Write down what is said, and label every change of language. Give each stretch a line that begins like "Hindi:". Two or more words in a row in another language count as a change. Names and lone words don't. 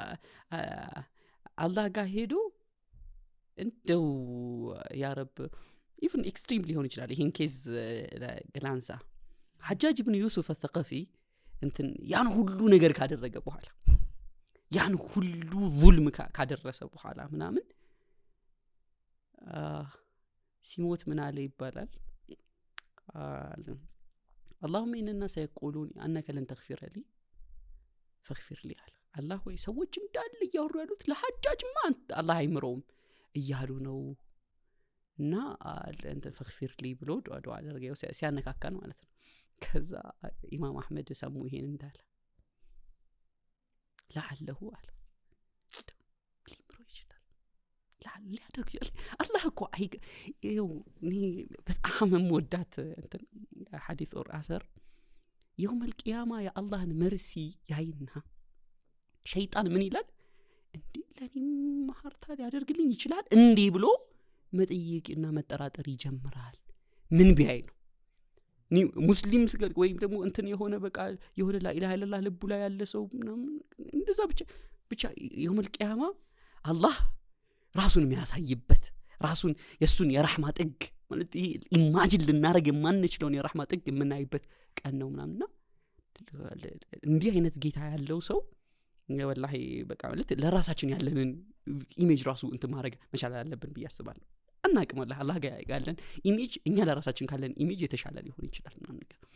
Amharic: አላህ ጋር ሄዶ እንደው
Arabic: يا رب
English: even extreme
Amharic: ሊሆን ይችላል ይሄን ኬዝ ግላንሳ ሐጃጅ ኢብኑ ዩሱፍ الثقفي እንትን ያን ሁሉ ነገር ካደረገ በኋላ ያን ሁሉ ዙልም ካደረሰ በኋላ ምናምን ሲሞት ምን አለ ይባላል
Arabic: اللهم ان الناس يقولون انك لن تغفر لي فاغفر لي الله
Amharic: ወይ ሰዎች እንዳለ ያወሩ ያሉት ለሐጃጅማ አላህ አይምረውም እያሉ ነው እና እንተ
Arabic: فاغفر لي
Amharic: ብሎ ዱዓ አደረገው ሲያነካካን ማለት ነው ከዛ ኢማም አህመድ ሰሙ ይሄን እንዳለ لعله አለ ሊምሮ ይችላል ሊያደርግ አላህ እኮ ይሄው በጣም ወዳት እንት ሐዲስ ኦር አሰር
Arabic: يوم القيامه يا الله
Amharic: መርሲ ያይና ሸይጣን ምን ይላል እንዴ ለኔ ማህርታ ሊያደርግልኝ ይችላል እንዴ ብሎ መጠየቅና መጠራጠር ይጀምራል ምን ቢያይ ነው ሙስሊም ወይም ደግሞ እንትን የሆነ በቃ የሆነ ላኢላሃ ኢላላህ ልቡ ላይ ያለ ሰው እንደዛ ብቻ
Arabic: يوم القيامه
Amharic: አላህ ራሱን የሚያሳይበት ራሱን የሱን የራህማ ጥግ ማለት ኢማጂን ልናረግ የማንችለውን የራህማ ጥግ የምናይበት ቀን ነው ምናምንና እንዲህ አይነት ጌታ ያለው ሰው ወላሂ በቃ ማለት ለራሳችን ያለንን ኢሜጅ ራሱ እንት ማድረግ መቻል አለብን ብዬ አስባለሁ አናቅም ወላሂ አላህ ጋር ያለን ኢሜጅ እኛ ለራሳችን ካለን ኢሜጅ የተሻለ ሊሆን ይችላል ምናምን ነገር